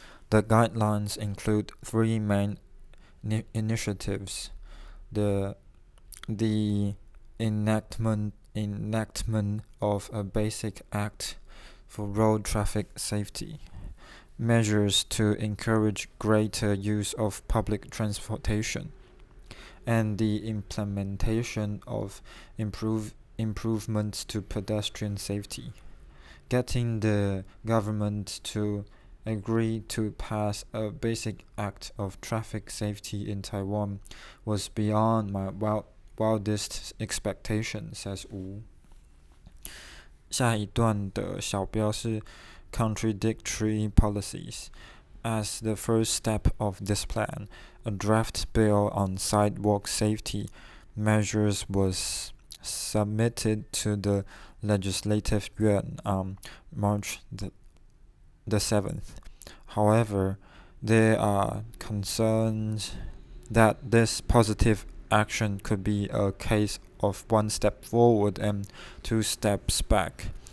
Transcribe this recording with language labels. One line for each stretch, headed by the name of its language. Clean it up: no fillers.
English: The guidelines include three main initiatives: the enactment of a basic act for road traffic safety, measures to encourage greater use of public transportation, and the implementation of improvements to pedestrian safety. Getting the government to agree to pass a basic act of traffic safety in Taiwan was beyond my wildest expectation, says Wu.
Chinese: 下一段的小标是
English: contradictory policies. As the first step of this plan, a draft bill on sidewalk safety measures was submitted to the Legislative Yuan on March the 7th. However, there are concerns that this positive action could be a case of one step forward and two steps back.